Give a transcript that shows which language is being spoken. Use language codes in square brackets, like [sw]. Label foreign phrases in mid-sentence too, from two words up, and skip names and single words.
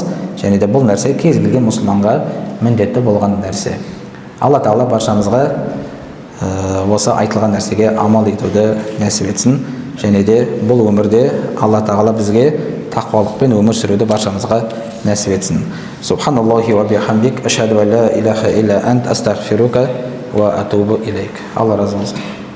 [kk] Және де бұл нәрсе кез келген мұсылманға міндетті болған нәрсе. Алла Тағала баршамызға осы айтылған нәрсеге амал етуді нәсіп етсін. Және де бұл өмірде Алла Тағала бізге тақуалықпен өмір сүруді баршамызға нәсіп етсін. [ar] سبحان الله وبحمدك أشهد أن لا إله إلا أنت أستغفرك وأتوب إليك. [kk] Алла разы болсын.